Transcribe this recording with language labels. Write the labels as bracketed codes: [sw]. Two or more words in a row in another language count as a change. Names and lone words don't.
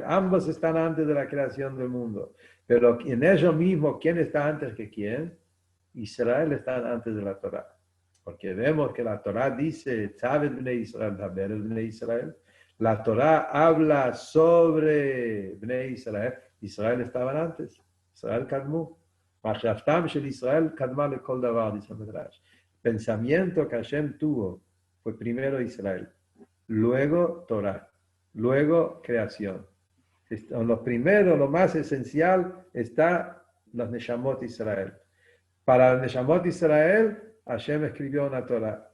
[es] Ambos están antes de la creación del mundo. Pero en ello mismo, ¿quién está antes que quién? Israel está antes de la Torah. Porque vemos que la Torah dice, ¿sabes [he] בני ישראל? בני ישראל. [es] La Torah habla sobre [he] בני ישראל. [es] Israel estaban antes. [he] ישראל קדמו. מחשבתם של ישראל קדמה לכל דבר, [es] dice el Medrash. El pensamiento que Hashem tuvo fue primero Israel, luego Torah, luego creación. Lo primero, lo más esencial, está los [he] נשמות ישראל. [es] Para el [he] נשמות ישראל, [es] Hashem escribió una Torah.